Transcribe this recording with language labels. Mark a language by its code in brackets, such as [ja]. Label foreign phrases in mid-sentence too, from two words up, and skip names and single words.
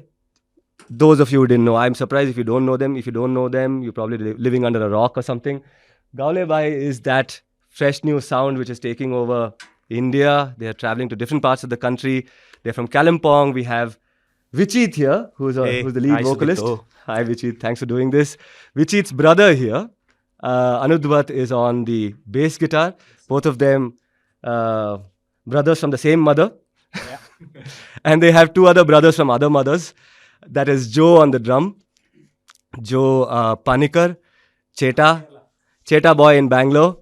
[en] Those of you who didn't know, I'm surprised if you don't know them. If you don't know them, you're probably living under a rock or something. Gauley Bhai is that fresh new sound which is taking over India. They are traveling to different parts of the country. They're from Kalimpong. We have Vichit here, who's the lead hi, vocalist. Sudipto. Hi, Vichit. Thanks for doing this. Vichit's brother here, Anudvat, is on the bass guitar. Both of them brothers from the same mother. And they have two other brothers from other mothers. That is Joe on the drum, Joe Panikar, Cheta boy in Bangalore.